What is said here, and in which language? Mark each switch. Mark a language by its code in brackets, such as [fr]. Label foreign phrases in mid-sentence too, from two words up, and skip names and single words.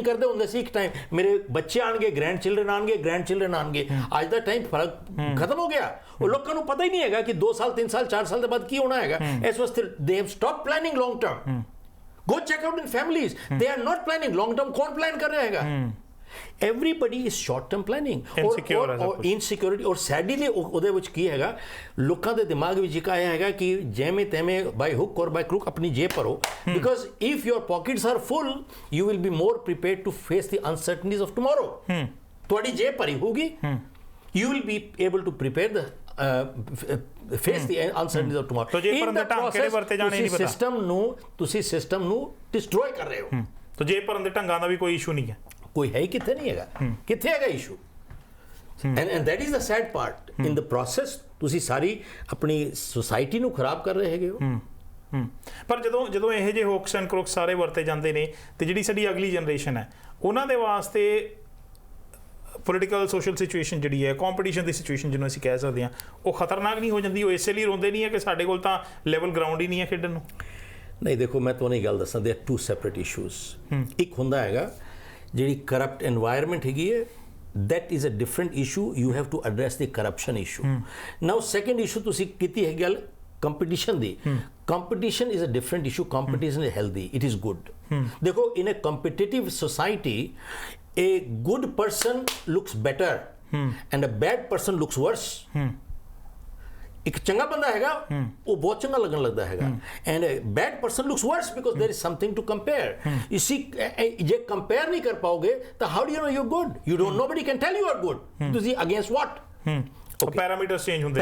[pa] ਕਰਦੇ ਹੁੰਦੇ ਸੀ ਇੱਕ ਟਾਈਮ ਮੇਰੇ ਬੱਚੇ ਆਣਗੇ [en] grand children [pa] ਆਣਗੇ ਅੱਜ ਦਾ ਟਾਈਮ ਫਰਕ ਖਤਮ ਹੋ ਗਿਆ ਉਹ ਲੋਕਾਂ ਨੂੰ ਪਤਾ ਹੀ ਨਹੀਂ ਹੈਗਾ ਕਿ 2 ਸਾਲ 3 ਸਾਲ 4 ਸਾਲ ਦੇ ਬਾਅਦ ਕੀ ਹੋਣਾ ਹੈਗਾ ਇਸ ਵਾਸਤੇ [en] they have stop planning long term go check out in families they are not planning long term [pa] ਕੌਣ ਪਲਾਨ ਕਰ ਰਿਹਾ ਹੈਗਾ [en] everybody is short term planning or insecurity or sadly [pa] ਉਹਦੇ ਵਿੱਚ ਕੀ ਹੈਗਾ ਲੋਕਾਂ ਦੇ ਦਿਮਾਗ ਵਿੱਚ ਇੱਕ ਆਇਆ ਹੈਗਾ ਕਿ ਜਿਵੇਂ ਤੈਵੇਂ [en] by hook or by crook [pa] ਆਪਣੀ ਜੇਬ ਭਰੋ [en] because if your pockets are full you will be more prepared to face the uncertainties of tomorrow [pa] ਤੁਹਾਡੀ ਜੇਬ ਭਰੀ ਹੋਗੀ [en] you will be able to prepare the face the uncertainties of tomorrow [pa] ਤਾਂ ਜੇਬ ਭਰਨ ਦੇ ਢੰਗ ਕਿਹੜੇ ਵਰਤੇ ਜਾਣੇ ਨਹੀਂ ਪਤਾ ਤੁਸੀਂ ਸਿਸਟਮ ਨੂੰ ਡਿਸਟਰੋਏ ਕਰ ਰਹੇ ਹੋ ਤਾਂ ਜੇਬ ਭਰਨ ਦੇ ਢੰਗਾਂ ਦਾ ਵੀ ਕੋਈ ਇਸ਼ੂ ਨਹੀਂ ਹੈ ਕੋਈ ਹੈ ਕਿੱਥੇ ਨਹੀਂ ਹੈਗਾ ਕਿੱਥੇ ਹੈਗਾ ਇਸ਼ੂ [en] and that is the sad part in the process [pa] ਤੁਸੀਂ ਸਾਰੀ ਆਪਣੀ ਸੋਸਾਇਟੀ ਨੂੰ ਖਰਾਬ ਕਰ ਰਹੇ ਹੈਗੇ ਹੋ ਪਰ ਜਦੋਂ ਇਹ ਜਿਹੇ [en] hooks and crooks [pa] ਸਾਰੇ ਵਰਤੇ ਜਾਂਦੇ ਨੇ ਤੇ ਜਿਹੜੀ ਸਾਡੀ ਅਗਲੀ ਜਨਰੇਸ਼ਨ ਹੈ ਉਹਨਾਂ ਦੇ ਵਾਸਤੇ [en] political social situation [pa] ਜਿਹੜੀ ਹੈ ਕੰਪੀਟੀਸ਼ਨ ਦੀ ਸਿਚੁਏਸ਼ਨ ਜਿਹਨੂੰ ਅਸੀਂ ਕਹਿ ਸਕਦੇ ਹਾਂ ਉਹ ਖਤਰਨਾਕ ਨਹੀਂ ਹੋ ਜਾਂਦੀ ਉਹ ਇਸੇ ਲਈ ਰੋਂਦੇ ਨਹੀਂ ਹੈ ਕਿ ਸਾਡੇ ਕੋਲ ਤਾਂ [en] level ground [pa] ਹੀ ਨਹੀਂ ਹੈ ਖੇਡਣ ਨੂੰ ਨਹੀਂ ਦੇਖੋ ਮੈਂ ਤੁਹਾਨੂੰ ਇਹ ਗੱਲ ਦੱਸਾਂ [en] there are two separate issues [pa] ਇੱਕ ਹੁੰਦਾ ਹੈਗਾ ਜਿਹੜੀ [en] corrupt environment [pa] ਹੈਗੀ ਹੈ [en] that is a different issue you have to address the corruption issue now second issue [pa] ਤੁਸੀਂ ਕੀਤੀ ਹੈ ਗੱਲ [en] competition ਦੀ competition is a different issue competition is healthy it is good ਦੇਖੋ in a competitive society a good person looks better and a bad person looks worse [pa] ਇੱਕ ਚੰਗਾ ਬੰਦਾ ਹੈਗਾ ਉਹ ਬਹੁਤ ਚੰਗਾ ਲੱਗਣ ਲੱਗਦਾ ਹੈਗਾ [en] and bad person looks worse because there is something to compare you see [pa] ਜੇ ਕੰਪੇਅਰ ਨਹੀਂ ਕਰ ਪਾਓਗੇ ਤਾਂ [en] how do you know you are good you don't nobody can tell you are good ਤੁਸੀਂ against what parameters change ਹੁੰਦੇ